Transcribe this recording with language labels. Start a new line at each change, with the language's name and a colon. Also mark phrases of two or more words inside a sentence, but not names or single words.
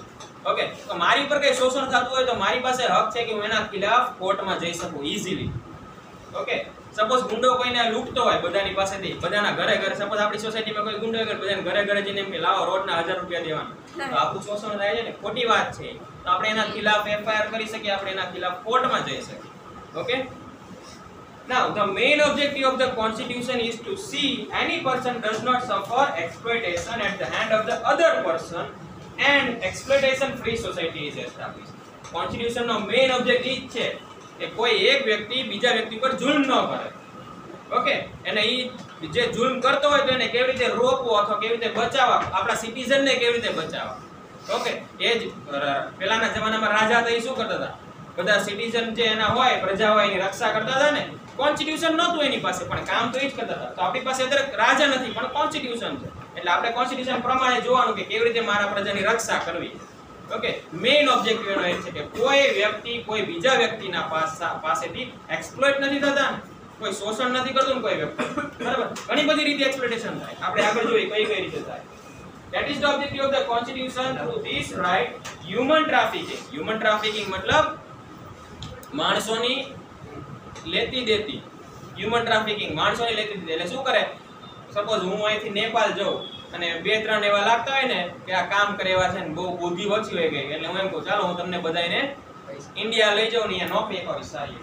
Gujarati: ઓકે, તો મારી ઉપર કઈ શોષણ થતું હોય તો મારી પાસે હક છે કે હું એના ખિલાફ કોર્ટમાં જઈ શકું ઈઝીલી. ઓકે, સપોઝ ગુંડો કોઈને લૂંટતો હોય બધાની પાસેથી, બધાના ઘરે ઘરે, સપોઝ આપણી સોસાયટીમાં કોઈ ગુંડો હોય બધાને ઘરે ઘરે જઈને એમ કે લાવો રોજના 1000 રૂપિયા દેવાના, તો આપણું શોષણ થાય છે ને, ખોટી વાત છે. તો આપણે એના ખિલાફ એફઆઈઆર કરી શકીએ, આપણે એના ખિલાફ કોર્ટમાં જઈ શકીએ. ઓકે.
English: Now, the main objective of the Constitution is to see any person does not suffer exploitation at the hand of the other person, and exploitation-free society is established.
Gujarati: Constitution નો
English: main objective
Gujarati: છે કે કોઈ એક વ્યક્તિ બીજા વ્યક્તિ પર જુલ્મ ન કરે. ઓકે, અને ઈ જે જુલ્મ કરતો હોય તો એને કેવી રીતે રોકવો અથવા કેવી રીતે બચાવવા, આપણા સિટીઝનને કેવી રીતે બચાવવા. ઓકે, એ જ પહેલાના જમાનામાં રાજા હતા એ શું કરતા હતા? બધા સિટીઝન જે એના હોય, પ્રજા હોય એની રક્ષા કરતા હતા ને. કોન્સ્ટિટ્યુશન નહોતું એની પાસે, પણ કામ તો એ જ કરતા હતા. તો આપણી પાસે અત્યારે રાજા નથી પણ કોન્સ્ટિટ્યુશન છે, એટલે આપણે કોન્સ્ટિટ્યુશન પ્રમાણે જોવાનું કે કેવી રીતે મારા પ્રજાની રક્ષા કરવી. ઓકે,
English: main objective
Gujarati: એનો એ છે કે કોઈ વ્યક્તિ કોઈ બીજા વ્યક્તિના પાસેથી એક્સપ્લોઇટ નથી થતા, કોઈ શોષણ નથી કરતું ને કોઈ વ્યક્તિ, બરાબર? ઘણી બધી રીતે એક્સપ્લોઇટેશન થાય, આપણે આગળ જોઈએ કઈ કઈ રીતે થાય.
English: That is the objective of the Constitution. Through this right, human trafficking. Human trafficking
Gujarati: મતલબ માણસોની લેતી દેતી.
English: human trafficking
Gujarati: માણસોની લેતી દેતી. એટલે શું કરે? સપોઝ હું અહીંથી નેપાળ જાઉં અને 2-3 એવા લાગતા હોય ને કે આ કામ કરે એવા છે ને બહુ બુદ્ધિ ઓછી હોય ગઈ, એટલે હું એમ કહું ચાલો હું તમને બધાને ઇન્ડિયા લઈ જાઉં ને અહીંયા નોકરી અપાવીશ સારી.